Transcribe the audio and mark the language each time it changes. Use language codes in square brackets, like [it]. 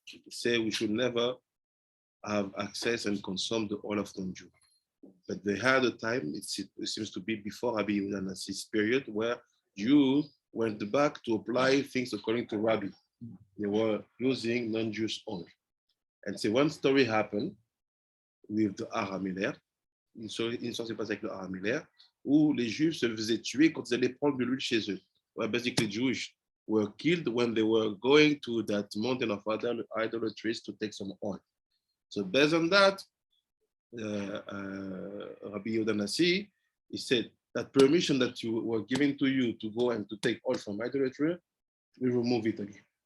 [en] Say we should never have access and consume the oil of non-Jew. But they had a time, it seems to be before Rabbi Yehuda Nassi's period, where Jews went back to apply things according to Rabbi. They were using non-Jewish oil. And so one story happened with the Har Hamelech. [fr] Une histoire s'est passée avec le Har Hamelech, où les Juifs se faisaient tuer quand ils allaient prendre de l'huile chez eux. [en] Well, basically, Jews were killed when they were going to that mountain of idolatries to take some oil. So based on that, Rabbi Yehuda Nassi, he said that permission that you were given to you to go and to take oil from idolatry, we remove it again.